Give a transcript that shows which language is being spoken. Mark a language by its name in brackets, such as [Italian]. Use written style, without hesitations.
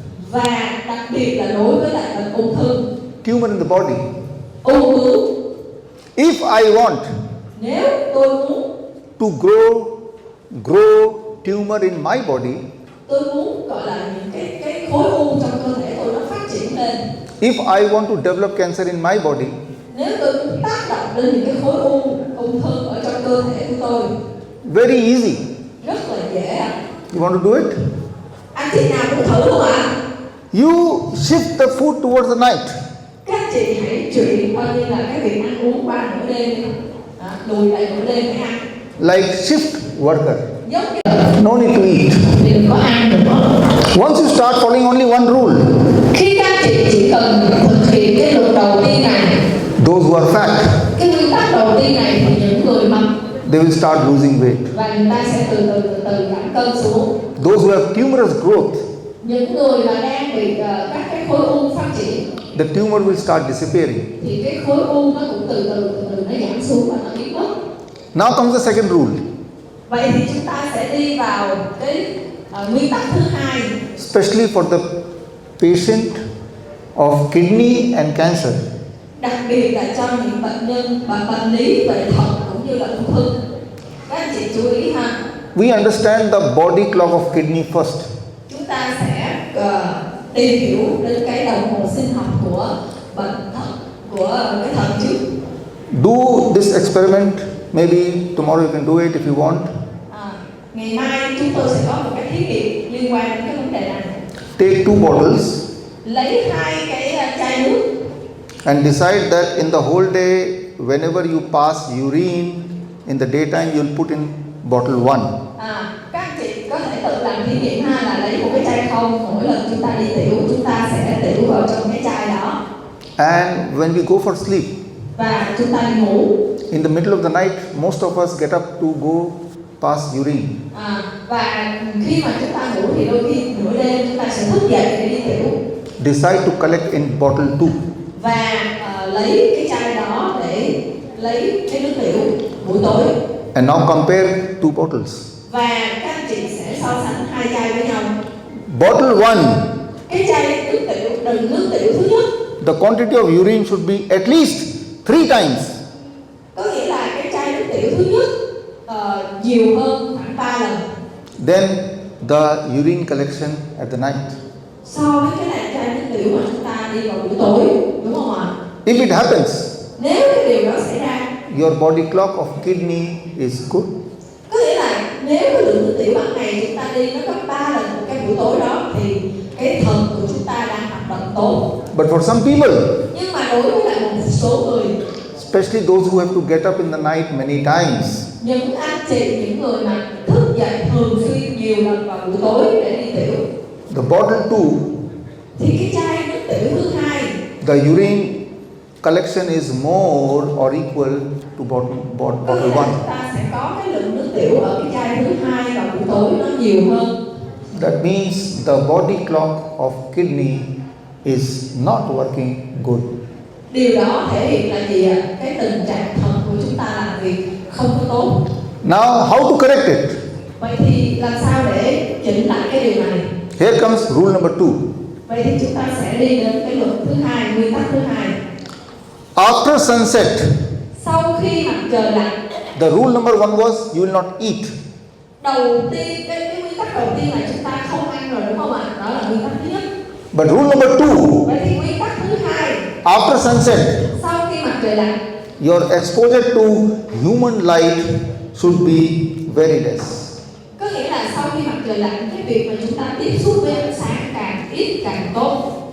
[Vietnamese] Và đặc biệt là đối với lại bệnh ung thư, [English] Tumor in the body. [Vietnamese] ung bướu. [English] If I want [Vietnamese] Nếu tôi muốn [English] to grow tumor in my body, [Vietnamese] tôi muốn gọi là những cái khối u trong cơ thể tôi nó phát triển lên. [English] if I want to develop cancer in my body, [Vietnamese] Nếu tôi muốn tác động lên những cái khối ung thư ở trong cơ thể của tôi, [English] very easy. [Vietnamese] rất là dễ ạ. [English] You want to do it? [Vietnamese] Anh chị nào cũng thử luôn ạ. [English] You shift the food towards the night. [Vietnamese] Các chị hãy chuyển coi như là cái việc ăn uống qua nửa đêm đi. Lùi lại nửa đêm để ăn. [English] Like shift worker. [Vietnamese] Giống như [English] No need to eat. [Vietnamese] đừng có ăn được. [English] Once you start following only one rule, [Vietnamese] Khi các chị chỉ cần thực hiện cái luật đầu tiên này, [English] those who are fat, [Vietnamese] cái nguyên tắc đầu tiên này thì những người mập [English] they will start losing weight. [Vietnamese] và người ta sẽ từ từ giảm cân xuống. [English] Those who have tumorous growth, [Vietnamese] Những người mà đang bị các cái khối u phát triển [English] the tumor will start disappearing. [Vietnamese] thì cái khối u nó cũng từ từ nó giảm xuống và nó biến mất. [English] Now comes the second rule. [Vietnamese] Vậy thì chúng ta sẽ đi vào cái nguyên tắc thứ hai, [English] Especially for the patient of kidney and cancer. [Vietnamese] đặc biệt là cho những bệnh nhân bệnh lý về thận cũng như là ung thư. Các anh chị chú ý ha. [English] We understand the body clock of kidney first. [Vietnamese] Chúng ta sẽ tìm hiểu đến cái đồng hồ sinh học của bệnh thận, của cái thận trước. [English] Do this experiment. Maybe tomorrow you can do it if you want. [Vietnamese] Ngày mai chúng tôi sẽ có một cái thí nghiệm liên quan đến cái vấn đề này. [English] Take 2 bottles [Vietnamese] Lấy 2 cái chai nước [English] and decide that in the whole day, whenever you pass urine in the daytime, you'll put in bottle 1. [Vietnamese] các anh chị có thể tự làm thí nghiệm ha, là lấy một cái chai không, mỗi lần chúng ta đi tiểu chúng ta sẽ tiểu vào trong cái chai đó. [English] And when we go for sleep, [Vietnamese] Và chúng ta đi ngủ. [English] in the middle of the night, most of us get up to go pass urine. [Vietnamese] Và khi mà chúng ta ngủ thì đôi khi nửa đêm chúng ta sẽ thức dậy để đi tiểu. [English] Decide to collect in bottle 2. [Vietnamese] Và lấy cái chai đó để lấy cái nước tiểu buổi tối. [English] And now compare 2 bottles. [Vietnamese] Và các anh chị sẽ so sánh 2 chai với nhau. [English] Bottle 1, [Vietnamese] Cái chai nước tiểu, đựng nước tiểu thứ nhất, [English] the quantity of urine should be at least 3 times. [Vietnamese] có nghĩa là cái chai nước tiểu thứ nhất nhiều hơn khoảng 3 lần. [English] Then the urine collection at the night. [Vietnamese] So với cái này chai nước tiểu mà chúng ta đi vào buổi tối, đúng không ạ? [English] If it happens, [Vietnamese] Nếu cái điều đó xảy ra, [English] your body clock of kidney is good. [Vietnamese] có nghĩa là nếu cái lượng nước tiểu ban ngày chúng ta đi nó gấp 3 lần một cái buổi tối đó thì cái thận của chúng ta đang hoạt động tốt. [English] But for some people, [Vietnamese] Nhưng mà đối với lại một số người, [English] especially those who have to get up in the night many times, [Vietnamese] những anh chị, những người mà thức dậy thường xuyên nhiều lần vào buổi tối để đi tiểu, [English] the bottle 2, [Vietnamese] thì cái chai nước tiểu thứ hai, [English] the urine collection is more or equal to bottle [Vietnamese] có [English] 1. [Vietnamese] nghĩa là chúng ta sẽ có cái lượng nước tiểu ở cái chai thứ hai vào buổi tối nó nhiều hơn. [English] That means the body clock of kidney is not working good. [Vietnamese] Điều đó thể hiện là gì ạ? Cái tình trạng thận của chúng ta làm việc không có tốt. [English] Now, how to correct it? [Vietnamese] Vậy thì làm sao để chỉnh lại cái điều này? [English] Here comes rule number 2. [Vietnamese] Vậy thì chúng ta sẽ đi đến cái luật thứ hai, nguyên tắc thứ hai. [English] After sunset, [Vietnamese] Sau khi mặt trời lặn, [English] the rule number 1 was you will not eat. [Vietnamese] đầu tiên cái nguyên tắc đầu tiên là chúng ta không ăn rồi, đúng không ạ? Đó là nguyên tắc thứ nhất. [English] But rule number 2, [Vietnamese] Vậy thì nguyên tắc thứ hai, [English] after sunset, [Vietnamese] sau khi mặt trời lặn, [English] your exposure to human light should be very less. [Vietnamese] Có nghĩa là sau khi mặt trời lặn, cái việc mà chúng ta tiếp xúc với ánh sáng càng ít càng tốt.